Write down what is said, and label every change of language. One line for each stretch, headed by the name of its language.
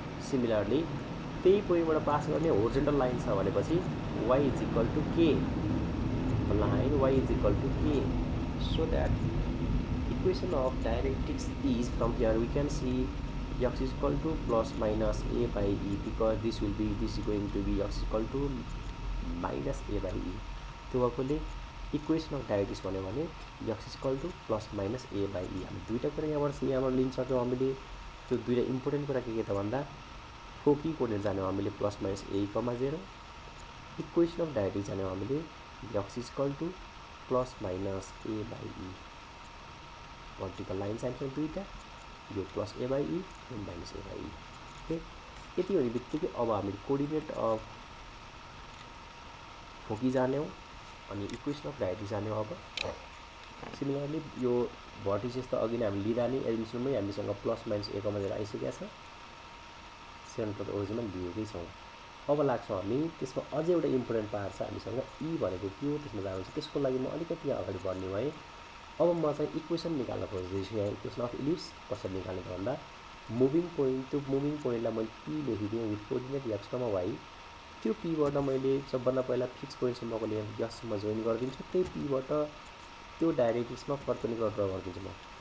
English: similarly
Nepali: त्यही पोइन्टबाट pass गर्ने होरिजेन्टल लाइन छ भनेपछि
English: Y is equal to k, line y is equal to k, so that equation of directrix is from here we can see x is equal to plus minus a by e because this is going to be x is equal to minus a by e।
Nepali: त्यो भएकोले
English: Equation of directrix भन्यो भने x is equal to plus minus a by e।
Nepali: हामी दुईवटा कुरा यहाँबाट लिन सक्छौँ हामीले। त्यो दुईवटा इम्पोर्टेन्ट कुरा के त भन्दा फोकी कोअर्डिनेट जाने हामीले plus minus A comma 0, equation of directrix जाने हामीले
English: x is equal to
Nepali: plus minus A by E. Vertical line चाहिन्छ दुईवटा, यो प्लस ए बाई ई यो minus A by E, okay. यति हुने बित्तिकै अब हामीले कोअर्डिनेट अफ फोकी जाने हो अनि इक्वेसन अफ डायरेक्ट्रिक्स जाने हो। अब सिमिलरली यो भर्टिसेस त अघि नै हामी लिँदा नि एडमिसनमै हामीसँग प्लस माइनस ए कमा 0 आइसकेको छ, सेन्टर ओरिजिनमा दिएकै छौँ। अब लाग्छौँ हामी त्यसमा अझै एउटा इम्पोर्टेन्ट पार्ट छ हामीसँग ई भनेको के हो त्यसमा जानुहुन्छ। त्यसको लागि म अलिकति अगाडि बढ्ने भएँ। अब म चाहिँ इक्वेसन निकाल्न खोज्दैछु यहाँ। इक्वेसन अफ इलिप्स कसरी निकाल्ने त भन्दा मुभिङ पोइन्ट, त्यो मुभिङ पोइन्टलाई मैले P लेखिदिएँ with coordinate x comma why. त्यो पीबाट मैले सबभन्दा पहिला फिक्स पोइन्टसम्मको लेन्थ यससम्म जोइन गरिदिन्छु, त्यही पीबाट त्यो डाइरेक्ट्रिक्समा परपेन्डिकुलर ड्र गरिदिन्छु म।